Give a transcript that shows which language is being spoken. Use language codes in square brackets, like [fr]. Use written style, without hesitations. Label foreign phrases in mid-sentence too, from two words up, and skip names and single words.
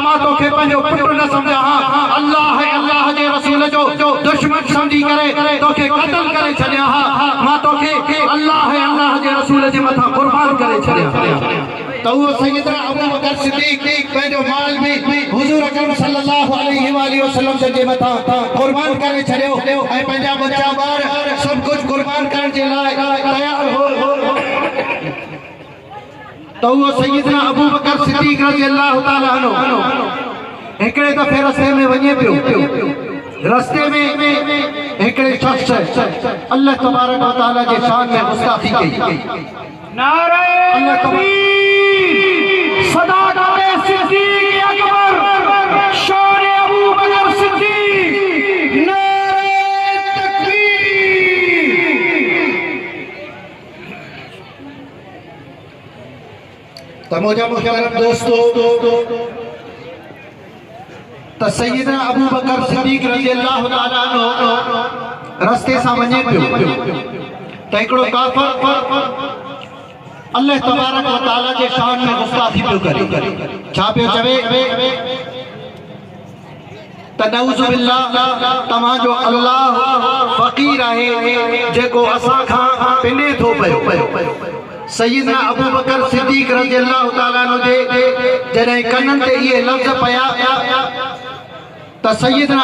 [sd] मां तोखे पंहिंजो पुटु न सम्झां हा अल्लाह जे रसूल जो दुश्मन सम्झी करे तोखे क़त्ल करे छॾियां हा मां तोखे अल्लाह जे रसूल जे मथां क़ुर्बान करे छॾियां तो वो सैयदना अबू बकर सिद्दीक पंहिंजो माल भी हुजूर अकरम [ar] صلى الله عليه وسلم [sd] जे मथां क़ुर्बान करे छॾियो ऐं पंहिंजा बच्चा ॿार सभु कुझु क़ुर्बान करण जे लाइ तयार हो तो वो सैयदना अबू बकर सिद्दीक [ar] رضي الله تعالى عنه [sd] हिकिड़े दफ़े रस्ते में वञे पियो रस्ते में हिकिड़े शख्स [ar] الله تبارك وتعالى [sd] जे शान में गुस्ताखी कई [ur] نعرۂ تکبیر صداقت صدیق اکبر شان ابو بکر صدیق نعرۂ تکبیر [sd] तमोजा मुहतरम दोस्तों त सैयदना अबू बकर सिद्दीक [ar] رضي الله تعالى عنه [sd] रस्ते सां वञे पियो त हिकिड़ो काफ़िर [ar] الله تبارك وتعالى [sd] जे शान में गुस्ताखी पियो करे छा पियो चवे त [ar] نعوذ بالله [sd] तव्हांजो अल्लाह फ़क़ीर आहे जेको असां खां पिने थो पियो सैयदना अबू बकर सिद्दीक [ar] رضي الله تعالى عنه [sd] जे जॾहिं कननि ते इहे लफ़्ज़ पिया त सैयदना